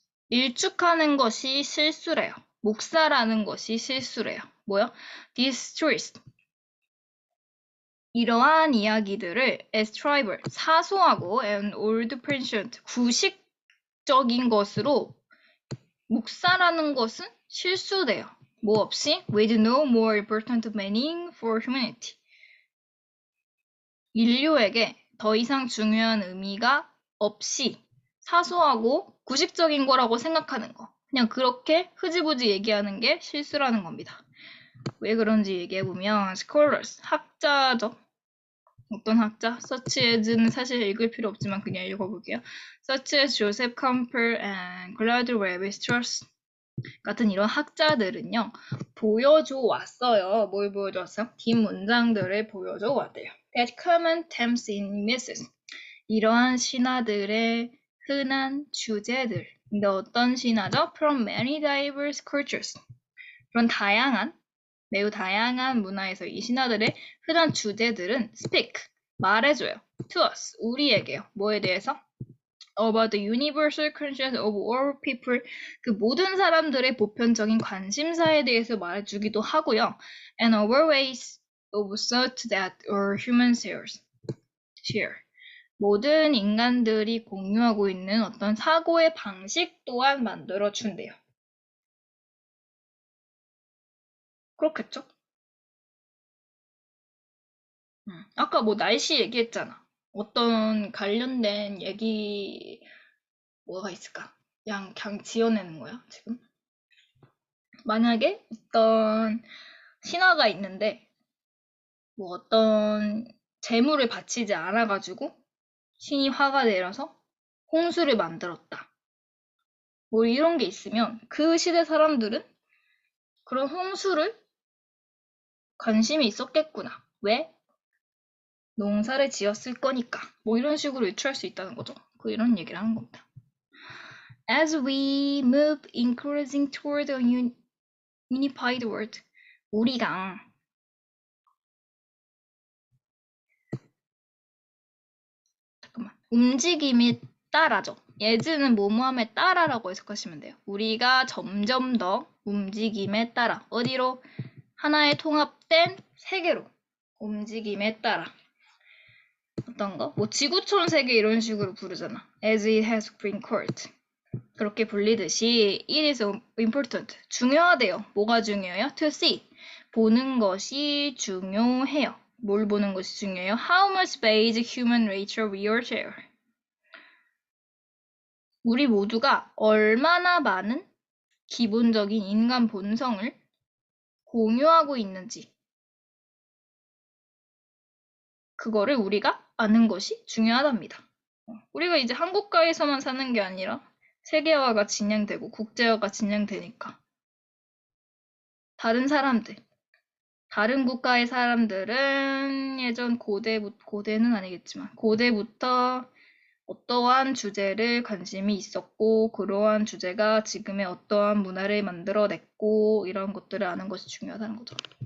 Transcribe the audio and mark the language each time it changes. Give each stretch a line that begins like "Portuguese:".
Korean: 일축하는 것이 실수래요. 묵살하는 것이 실수래요. 뭐요?
English: Distrust.
Korean: 이러한 이야기들을
English: as trivial,
Korean: 사소하고
English: and old-fashioned,
Korean: 구식적인 것으로 묵살하는 것은 실수돼요. 뭐 없이?
English: with no more important meaning for humanity.
Korean: 인류에게 더 이상 중요한 의미가 없이 사소하고 구식적인 거라고 생각하는 거. 그냥 그렇게 흐지부지 얘기하는 게 실수라는 겁니다. 왜 그런지 얘기해보면
English: scholars,
Korean: 학자죠. 어떤 학자?
English: such as
Korean: 는 사실 읽을 필요 없지만 그냥 읽어볼게요.
English: such as
Korean: Joseph Campbell and Claude Lévi-Strauss 같은 이런 학자들은요. 보여줘 왔어요. 뭘 보여줘 왔어요? 긴 문장들을 보여줘 왔대요.
English: That common themes in myths.
Korean: 이러한 신화들의 흔한 주제들. 근데 어떤 신화죠?
English: From many diverse cultures.
Korean: 그런 매우 다양한 문화에서 이 신화들의 흔한 주제들은
English: speak,
Korean: 말해줘요.
English: to us,
Korean: 우리에게요. 뭐에 대해서?
English: About the universal conscience of all people.
Korean: 그 모든 사람들의 보편적인 관심사에 대해서 말해주기도 하고요.
English: And our ways of thought that all humans share.
Korean: 모든 인간들이 공유하고 있는 어떤 사고의 방식 또한 만들어준대요. 그렇겠죠? 아까 뭐 날씨 얘기했잖아. 어떤 관련된 얘기 뭐가 있을까? 그냥 지어내는 거야, 지금. 만약에 어떤 신화가 있는데 뭐 어떤 재물을 바치지 않아가지고 신이 화가 내려서 홍수를 만들었다. 뭐 이런 게 있으면 그 시대 사람들은 그런 홍수를 관심이 있었겠구나. 왜? 농사를 지었을 거니까. 뭐 이런 식으로 유추할 수 있다는 거죠. 이런 얘기를 하는 겁니다.
English: As we move increasing toward a unified world.
Korean: 우리가 움직임에 따라죠. 예즈는 뭐뭐함에 따라라고 해석하시면 돼요. 우리가 점점 더 움직임에 따라 어디로? 하나의 통합된 세계로 움직임에 따라 어떤 거? 뭐 지구촌 세계 이런 식으로 부르잖아.
English: As it has been called.
Korean: 그렇게 불리듯이
English: it is important.
Korean: 중요하대요. 뭐가 중요해요?
English: To see.
Korean: 보는 것이 중요해요. 뭘 보는 것이 중요해요?
English: How much basic human nature we all share.
Korean: 우리 모두가 얼마나 많은 기본적인 인간 본성을 공유하고 있는지 그거를 우리가 아는 것이 중요하답니다. 우리가 이제 한국가에서만 사는 게 아니라 세계화가 진행되고 국제화가 진행되니까 다른 사람들, 다른 국가의 사람들은 예전 고대는 아니겠지만 고대부터 어떠한 주제를 관심이 있었고 그러한 주제가 지금의 어떠한 문화를 만들어냈고 이런 것들을 아는 것이 중요하다는 거죠.